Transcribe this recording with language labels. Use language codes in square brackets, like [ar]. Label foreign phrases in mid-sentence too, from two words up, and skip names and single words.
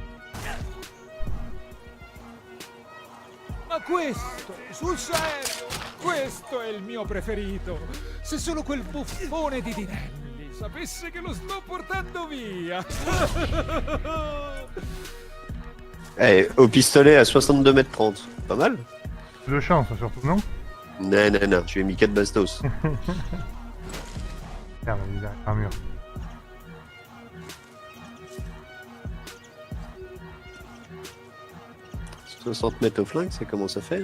[it] Ma questo, sul serio, questo è il mio preferito. Se solo quel buffone di Dinelli sapesse che lo sto portando via. [fr] Au pistolet à 62 mètres 30. Pas mal? De chance, surtout, non? Non, tu as mis 4 bastos. Merde, il est derrière un mur. 60 mètres au flingue, ça commence à faire.